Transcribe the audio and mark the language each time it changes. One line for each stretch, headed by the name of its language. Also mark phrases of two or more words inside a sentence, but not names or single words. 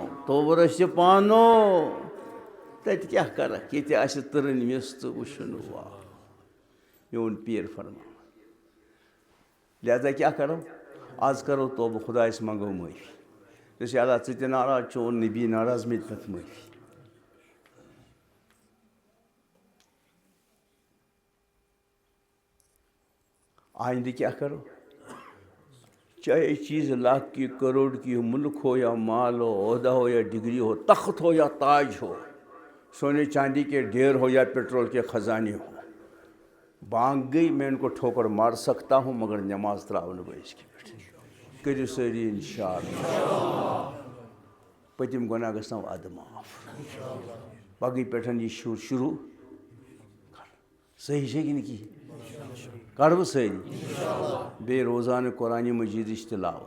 Kashmiri: توبہٕ رٔسہِ پانو تَتہِ کیٛاہ کَرکھ ییٚتہِ آسہِ تٕرٕنۍ مِس تہٕ وٕچھُن واو میون پیٖر فرماوان. لہذا کیٛاہ کَرو آز کَرو توبہٕ خۄدایَس منٛگو معٲفی. دٔپِو اللہ ژٕ تہِ ناراض چون نبی ناراض مےٚ تہِ پَتہٕ معٲفی.
Urdu: آئندہ کیا کرو چاہے چیز لاکھ کی کروڑ کی ہو ملک ہو یا مال ہو عہدہ ہو یا ڈگری ہو تخت ہو یا تاج ہو سونے چاندی کے ڈھیر ہو یا پیٹرول کے خزانے ہو. بانگ گئی میں ان کو ٹھوکر مار سکتا ہوں مگر
Kashmiri: نماز تراؤ نہٕ بہٕ أزکہِ پٮ۪ٹھ. کٔرِو سٲری اِنشاءاللہ. پٔتِم گۄناہ گژھنو اَدٕ معاف. پگہٕے پٮ۪ٹھ یہِ شروٗع صحیح چھےٚ کِنہٕ کِہیٖنۍ کَرٕ بہٕ سٲری. بیٚیہِ روزانہٕ قرآنہِ مجیٖدٕچ تِلاوت.